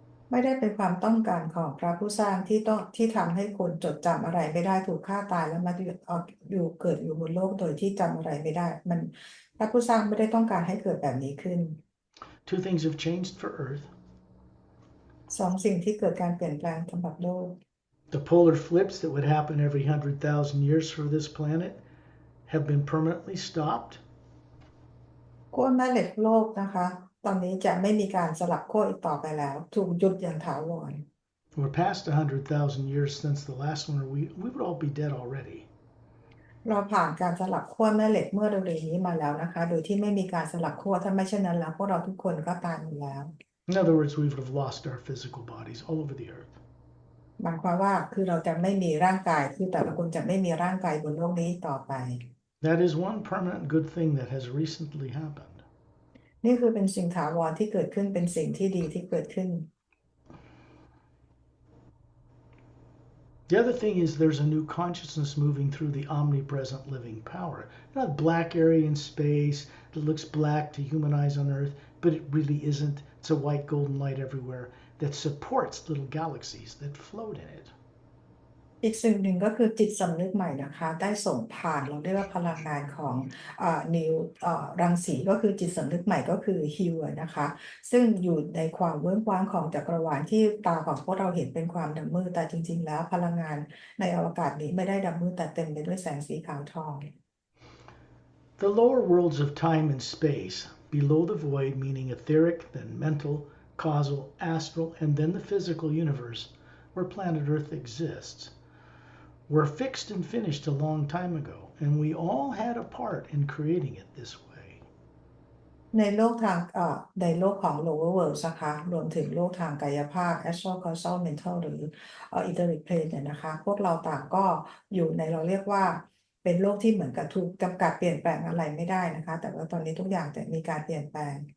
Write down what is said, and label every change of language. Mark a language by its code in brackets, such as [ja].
[th] ไม่ได้เป็นความต้องการของพระผู้สร้างที่ทำให้คนจดจำอะไรไม่ได้ถูกฆ่าตายแล้วมาเกิดอยู่บนโลกโดยที่จำอะไรไม่ได้พระผู้สร้างไม่ได้ต้องการให้เกิดแบบนี้ขึ้น [en] Two things have changed for Earth. [th] สองสิ่งที่เกิดการเปลี่ยนแปลงสำหรับโลก [en] The polar flips that would happen every 100,000 years for this planet have been permanently stopped. [th] ขั้วแม่เหล็กโลกนะคะตอนนี้จะไม่มีการสลับขั้วอีกต่อไปแล้วถูกหยุดอย่างถาวร [en] We're past 100,000 years since the last one. We would all be dead already. [th] เราผ่านการสลับขั้วแม่เหล็กเมื่อเร็วๆนี้มาแล้วนะคะโดยที่ไม่มีการสลับขั้วถ้าไม่เช่นนั้นแล้วพวกเราทุกคนก็ตายหมดแล้ว [en] In other words, we would have lost our physical bodies all over the earth. [th] หมายความว่าคือเราจะไม่มีร่างกายคือแต่ละคนจะไม่มีร่างกายบนโลกนี้ต่อไป [en] That is one permanent good thing that has recently happened. [th] นี่คือเป็นสิ่งถาวรที่เกิดขึ้นเป็นสิ่งที่ดีที่เกิดขึ้น [en] The other thing is there's a new consciousness moving through the omnipresent living power. Not a black area in space that looks black to human eyes on Earth, but it really isn't. It's a white golden light everywhere that supports little galaxies that float in it. [th] อีกสิ่งหนึ่งก็คือจิตสำนึกใหม่นะคะได้ส่งผ่านเราเรียกว่าพลังงานของนิวรังสีก็คือจิตสำนึกใหม่ก็คือฮิวนะคะซึ่งอยู่ในความเวิ้งว้างของจักรวาลที่ตาของพวกเราเห็นเป็นความดำมืดแต่จริงๆแล้วพลังงานในอวกาศนี้ไม่ได้ดำมืดแต่เต็มไปด้วยแสงสีขาวทอง [en] The lower worlds of time and space, below the void, meaning etheric, then mental, causal, astral, and then the physical universe, where planet Earth exists, were fixed and finished a long time ago, and we all had a part in creating it this way. [th] ในโลกทางในโลกของ lower world นะคะรวมถึงโลกทางกายภาพ astral causal mental หรือ etheric plane เนี่ยนะคะพวกเราต่างก็อยู่ในเราเรียกว่าเป็นโลกที่เหมือนกับถูกจำกัดเปลี่ยนแปลงอะไรไม่ได้นะคะแต่ว่าตอนนี้ทุกอย่างจะมีการเปลี่ยนแปลง